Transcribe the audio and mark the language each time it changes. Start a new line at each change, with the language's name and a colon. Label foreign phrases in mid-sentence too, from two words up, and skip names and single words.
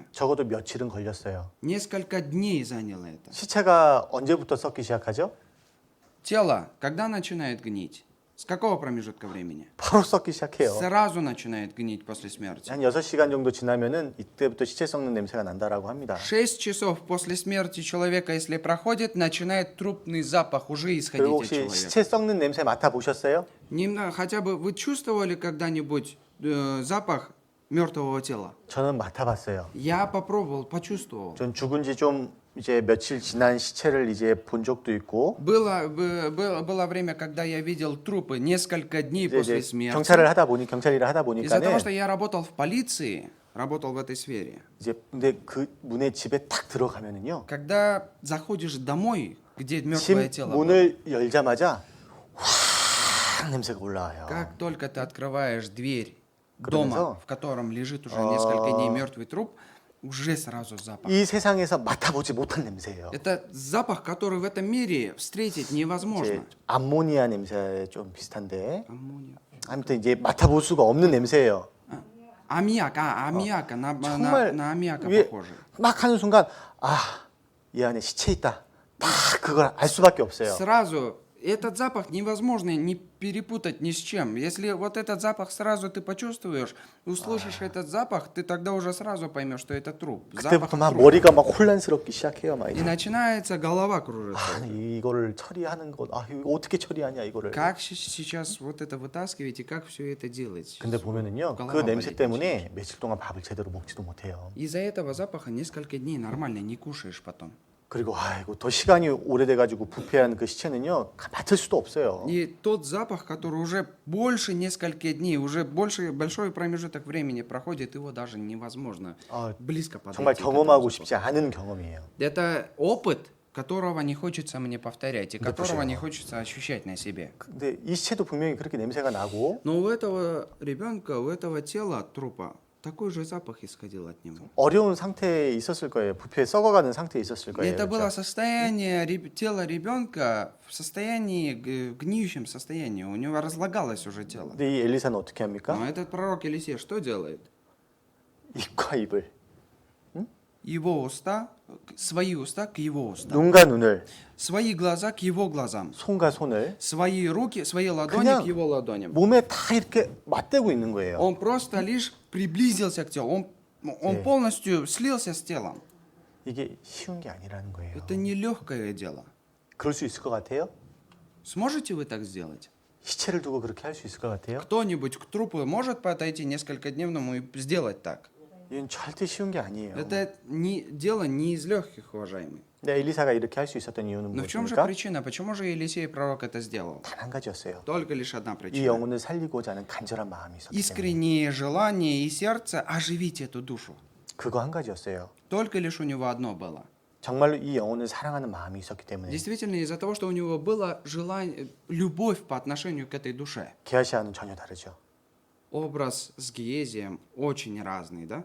Korean: 적어도 며칠은 걸렸어요.
Russian: Несколько дней заняло это.
Korean: 시체가 언제부터 썩기 시작하죠?
Russian: Тело, когда начинает гнить? С какого промежутка времени?
Korean: 바로 썩기 시작해요.
Russian: Сразу начинает гнить после смерти.
Korean: 한 6시간 정도 지나면은 이때부터 시체 썩는 냄새가 난다라고 합니다.
Russian: 6 часов после смерти человека, если проходит, начинает трупный запах уже исходить
Korean: 그리고
Russian: от
Korean: 혹시
Russian: человека.
Korean: 시체 썩는 냄새 맡아 보셨어요?
Russian: Хотя бы вы чувствовали когда-нибудь запах мертвого тела?
Korean: 저는 맡아봤어요.
Russian: Я попробовал, почувствовал.
Korean: 전 죽은 지 좀 이제 며칠 지난 시체를 이제 본 적도 있고
Russian: Было время, когда я видел трупы несколько дней
Korean: 이제
Russian: после смерти.
Korean: 경찰 일을 하다
Russian: Из-за того, что
Korean: 보니까는
Russian: я работал в полиции, работал в этой сфере.
Korean: 이제 근데 그 문에 집에 딱 들어가면은요.
Russian: Когда заходишь домой, где
Korean: 집
Russian: мертвое тело было,
Korean: 문을 열자마자 확 냄새가 올라와요.
Russian: как только ты открываешь дверь
Korean: 그러면서,
Russian: дома, в котором лежит уже несколько дней мертвый труп, уже сразу запах.
Korean: 이 세상에서 맡아보지 못한 냄새예요.
Russian: Это запах, который в этом мире встретить
Korean: 이제
Russian: невозможно.
Korean: 암모니아 냄새 좀 비슷한데
Russian: Аммониак.
Korean: 아무튼 이제 맡아볼 수가 없는 냄새예요.
Russian: Аммиак, аммиака,
Korean: 정말
Russian: на аммиака
Korean: 위에
Russian: похоже.
Korean: 막 하는 순간 이 안에 시체 있다. 딱 그걸 알 수밖에 없어요.
Russian: Сразу этот запах невозможно не перепутать ни с чем. Если вот этот запах сразу ты почувствуешь, услышишь этот запах, ты тогда уже сразу поймешь, что это труп. Запах
Korean: 그때부터 막
Russian: трупа.
Korean: 머리가 막 혼란스럽기 시작해요. 막
Russian: И
Korean: 이제.
Russian: начинается голова кружиться.
Korean: 이거를 처리하는 것, 이거 어떻게 처리하냐 이거를.
Russian: Как сейчас вот это вытаскивать и как все это делать?
Korean: 근데 보면은요, 그
Russian: голова
Korean: 냄새
Russian: болит
Korean: 때문에 며칠 동안 밥을 제대로 먹지도 못해요.
Russian: Из-за этого запаха несколько дней нормально не кушаешь потом.
Korean: 그리고 아이고 더 시간이 오래돼가지고 부패한 그 시체는요, 맡을 수도 없어요.
Russian: И тот запах, который уже больше нескольких дней, уже большой промежуток времени проходит, его даже невозможно
Korean: 아,
Russian: близко подойти.
Korean: 정말
Russian: к этому
Korean: 경험하고
Russian: запаху.
Korean: 싶지 않은 경험이에요.
Russian: Это опыт, которого не хочется мне повторять и Да, которого пожалуйста. не хочется ощущать на себе.
Korean: 근데 이 시체도 분명히 그렇게 냄새가 나고
Russian: Но у этого ребенка, у этого тела трупа такой же запах исходил от него.
Korean: 어려운 상태에 있었을 거예요. 부패 썩어가는 상태에 있었을
Russian: И
Korean: 거예요.
Russian: это было
Korean: 그렇죠?
Russian: состояние тела ребенка в состоянии, гниющем состоянии. У него разлагалось уже тело.
Korean: 근데 이 엘리사는 어떻게 합니까?
Russian: Но этот пророк Елисей что делает?
Korean: 입과 입을,
Russian: Его уста, свои уста к его устам.
Korean: 눈과 눈을,
Russian: Свои глаза к его глазам.
Korean: 손과 손을
Russian: Свои руки, свои ладони
Korean: 그냥
Russian: к его ладоням.
Korean: 몸에 다 이렇게 맞대고 있는 거예요.
Russian: Он просто лишь приблизился к телу. Он
Korean: 네.
Russian: полностью слился с телом.
Korean: 이게 쉬운 게 아니라는 거예요.
Russian: Это нелегкое дело.
Korean: 그럴 수 있을 것 같아요?
Russian: Сможете вы так сделать?
Korean: 시체를 두고 그렇게 할 수 있을 것 같아요?
Russian: Кто-нибудь к трупу может подойти несколько дневному и сделать так?
Korean: 이건 절대 쉬운 게 아니에요.
Russian: Это дело не из легких, уважаемый.
Korean: 근데 엘리사가 이렇게 할 수 있었던 이유는
Russian: Но в чем же
Korean: 무엇입니까?
Russian: причина? Почему же Елисей пророк это сделал?
Korean: 단 한 가지였어요.
Russian: Только лишь одна
Korean: 이
Russian: причина.
Korean: 영혼을 살리고자 하는 간절한 마음이 있었기 때문에
Russian: Искреннее желание и сердце оживить эту душу.
Korean: 그거 한 가지였어요.
Russian: Только лишь у него одно было.
Korean: 정말로 이 영혼을 사랑하는 마음이 있었기 때문에
Russian: Действительно, из-за того, что у него было желание, любовь по отношению к этой душе.
Korean: 게하시아는 전혀 다르죠.
Russian: Образ с Гиезием очень разный, да?